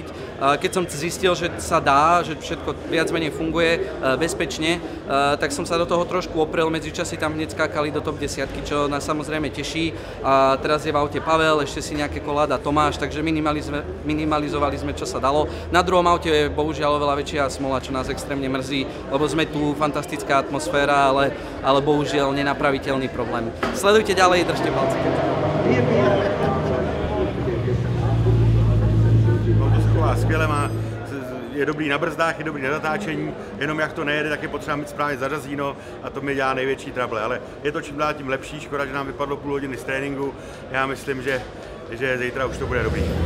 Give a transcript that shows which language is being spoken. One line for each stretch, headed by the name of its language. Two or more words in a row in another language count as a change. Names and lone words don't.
Slovak: Keď som zistil, že sa dá, že všetko viac menej funguje bezpečne, tak som sa do toho trošku oprel, medzičasy tam hneď skákali do top 10, čo nás samozrejme teší. A teraz je v aute Pavel, ešte si nejaké kola dá Tomáš, takže minimalizovali sme, čo sa dalo. Na druhom aute je bohužiaľ oveľa väčšia smola, čo nás extrémne mrzí, lebo sme tu, fantastická atmosféra, ale bohužiaľ nenapraviteľný problém. Sledujte ďalej, držte palce.
Czech: Skvěle má, je dobrý na brzdách, je dobrý na zatáčení, jenom jak to nejede, tak je potřeba mít správně zařazíno a to mi dělá největší trouble, ale je to čím dál tím lepší, škoda, že nám vypadlo půl hodiny z tréninku, já myslím, že zítra už to bude dobrý.